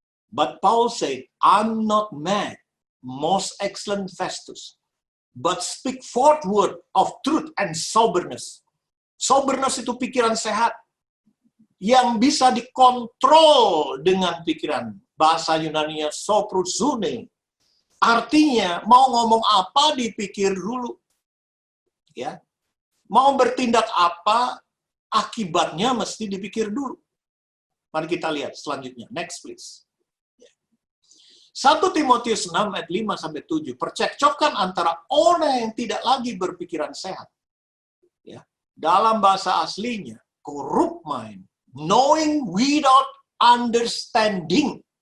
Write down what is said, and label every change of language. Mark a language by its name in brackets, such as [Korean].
[English] But Paul said, I'm not mad, most excellent Festus, but speak forth word of truth and soberness. [Indonesian] Soberness itu pikiran sehat, yang bisa dikontrol dengan pikiran. Bahasa Yunaninya soprosune. Artinya, mau ngomong apa dipikir dulu. Ya. Mau bertindak apa, akibatnya mesti dipikir dulu. Mari kita lihat selanjutnya. [English] Next, please. [Indonesian] 1 Timotius 6 ayat 5-7. Percekcokan antara orang yang tidak lagi berpikiran sehat. Ya. Dalam bahasa aslinya, [English] corrupt mind. Knowing without understanding.